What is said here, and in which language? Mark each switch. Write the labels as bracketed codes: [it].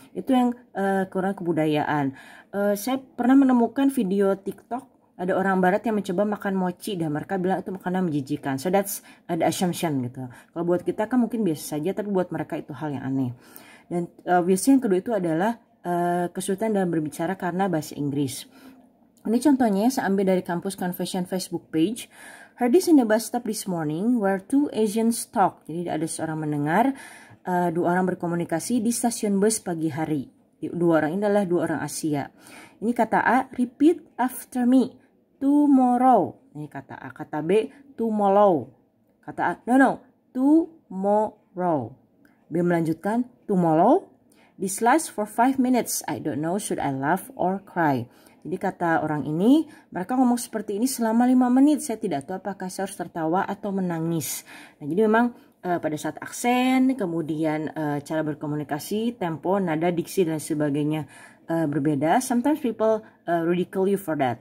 [id] Itu yang kurang kebudayaan. Saya pernah menemukan video TikTok ada orang barat yang mencoba makan mochi dan mereka bilang itu makanan menjijikan. [en] So that's the assumption [id] gitu. Kalau buat kita kan mungkin biasa saja, tapi buat mereka itu hal yang aneh. Dan biasanya yang kedua itu adalah kesulitan dalam berbicara karena bahasa Inggris. Ini contohnya saya ambil dari Campus Confession Facebook page. [en] Heard this in the bus stop this morning where 2 Asians talk. [id] Jadi ada seorang mendengar 2 orang berkomunikasi di stasiun bus pagi hari. 2 orang ini adalah 2 orang Asia. Ini kata A, [en] repeat after me. Tomorrow. [id] Ini kata A. Kata B, [en] tomorrow. [id] Kata A, [en] no, tomorrow. [id] B melanjutkan, [en] tomorrow. This lasts for 5 minutes. I don't know should I laugh or cry. [id] Jadi kata orang ini, mereka ngomong seperti ini selama 5 menit. Saya tidak tahu apakah saya harus tertawa atau menangis. Nah, jadi memang pada saat aksen, kemudian cara berkomunikasi, tempo, nada, diksi, dan sebagainya berbeda. [en] Sometimes people ridicule you for that.